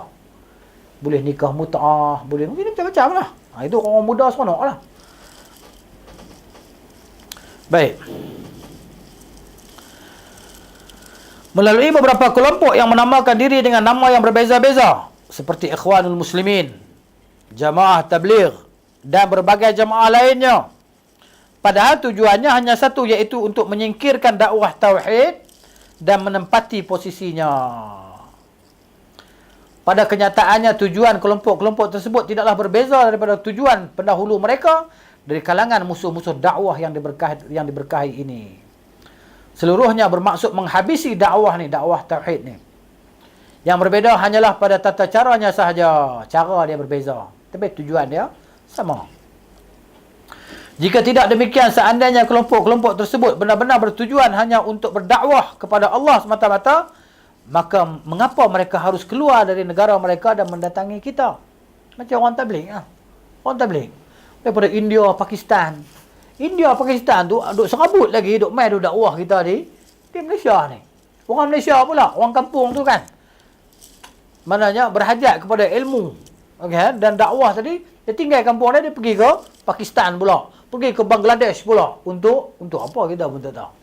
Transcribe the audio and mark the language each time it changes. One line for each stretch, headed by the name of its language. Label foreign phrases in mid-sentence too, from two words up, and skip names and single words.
Malay: Boleh nikah mut'ah, boleh mungkin macam-macam lah. Itu orang muda seronok lah. Baik. Melalui beberapa kelompok yang menamakan diri dengan nama yang berbeza-beza, seperti Ikhwanul Muslimin, Jamaah Tabligh, dan berbagai jamaah lainnya. Padahal tujuannya hanya satu, iaitu untuk menyingkirkan dakwah tauhid dan menempati posisinya. Pada kenyataannya tujuan kelompok-kelompok tersebut tidaklah berbeza daripada tujuan pendahulu mereka dari kalangan musuh-musuh dakwah yang diberkahi ini. Seluruhnya bermaksud menghabisi dakwah ni, dakwah tauhid ni. Yang berbeza hanyalah pada tata caranya sahaja. Cara dia berbeza, tapi tujuan dia sama. Jika tidak demikian, seandainya kelompok-kelompok tersebut benar-benar bertujuan hanya untuk berdakwah kepada Allah semata-mata, maka mengapa mereka harus keluar dari negara mereka dan mendatangi kita? Macam orang tabligh. Orang tabligh daripada India, Pakistan. India, Pakistan tu duk serabut lagi, duk main duk dakwah kita di Malaysia ni. Orang Malaysia pula, orang kampung tu kan. Maknanya berhajat kepada ilmu. Okay? Dan dakwah tadi, dia tinggal kampung dia pergi ke Pakistan pula. Pergi ke Bangladesh pula. Untuk apa kita pun tak tahu.